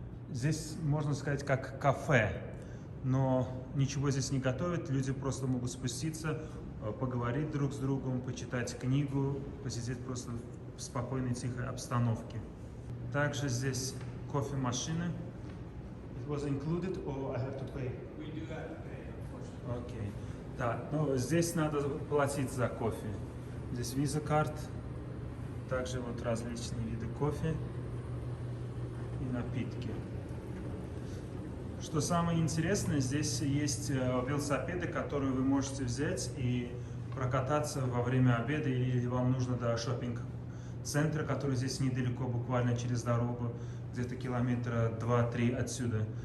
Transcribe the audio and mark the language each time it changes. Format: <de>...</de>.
<ru>Здесь, можно сказать, как кафе. Но ничего здесь не готовят, люди просто могут спуститься, поговорить друг с другом, почитать книгу, посидеть просто в спокойной, тихой обстановке. Также здесь кофемашины.</ru> <en>It was included or I have to pay? We do have to pay, unfortunately. Okay.</en> <ru>Да, но здесь надо платить за кофе. Здесь Visa карт, также вот различные виды кофе и напитки. Что самое интересное, здесь есть велосипеды, которые вы можете взять и прокататься во время обеда, или вам нужно до шоппинг-центра, который здесь недалеко, буквально через дорогу, где-то километра 2-3 отсюда.</ru>